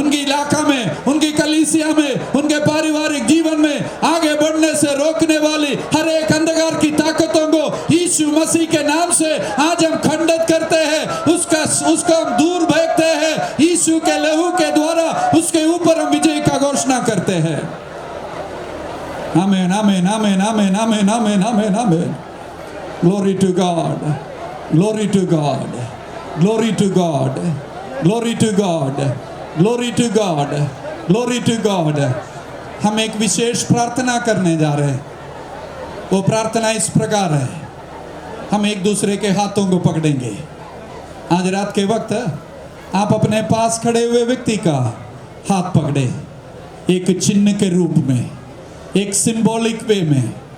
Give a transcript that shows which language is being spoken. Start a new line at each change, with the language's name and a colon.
Hindi: उनकी इलाका में, उनकी कलीसिया में, उनके पारिवारिक जीवन में आगे बढ़ने से रोकने वाली हर एक अंधकार की ताकतों को यीशु मसीह के नाम से आज हम खंडित करते हैं, उसका हम दूर फेंकते हैं। यीशु के लहू के द्वारा उसके ऊपर हम विजय का घोषणा करते हैं। आमेन आमेन आमेन आमेन आमेन आमेन आमेन आमेन।
English: Glory to God, glory to God, glory to God, glory to God, glory to God, glory to God।
Hindi: हम एक विशेष प्रार्थना करने जा रहे हैं। वो प्रार्थना इस प्रकार है, हम एक दूसरे के हाथों को पकड़ेंगे। आज रात के वक्त आप अपने पास खड़े हुए व्यक्ति का हाथ पकड़े, एक चिन्ह के रूप में, एक
English: symbolic way
Hindi: में।